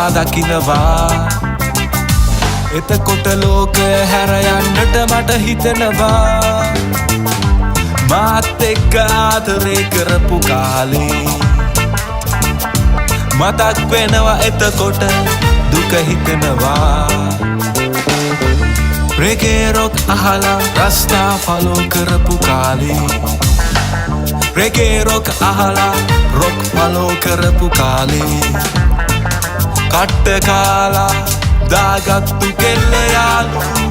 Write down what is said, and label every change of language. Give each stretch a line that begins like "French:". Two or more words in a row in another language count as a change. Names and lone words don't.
Sinhala: දකිනවා එතකොට ලෝකය හැර යන්නට මට හිතෙනවා මාත් එක්ක ආදරේ කරපු කාලේ මතක් වෙනවා එතකොට දුක හිතෙනවා
English: Reggae rock
Sinhala: අහලා
English: rasta follow
Sinhala: කරපු කාලේ
English: Reggae rock
Sinhala: ahala
English: rock follow
Sinhala: කරපු කාලේ කට්ට කාලා දාගත්තු කෙල්ල යාළු